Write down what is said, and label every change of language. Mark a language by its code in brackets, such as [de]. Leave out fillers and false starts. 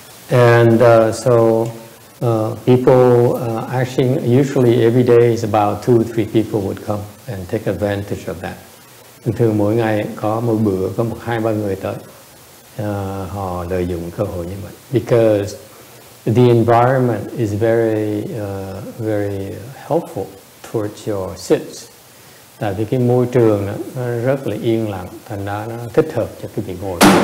[en] And so people actually, usually every day is about 2 or 3 people would come and take advantage of that. [vi] Thường mỗi ngày có một bữa có 1-2-3 người tới, họ lợi dụng cơ hội như vậy. [en] Because the environment is very helpful towards your sits. [vi] Tại vì cái môi trường nó rất là yên lặng, thành ra nó thích hợp cho cái việc ngồi.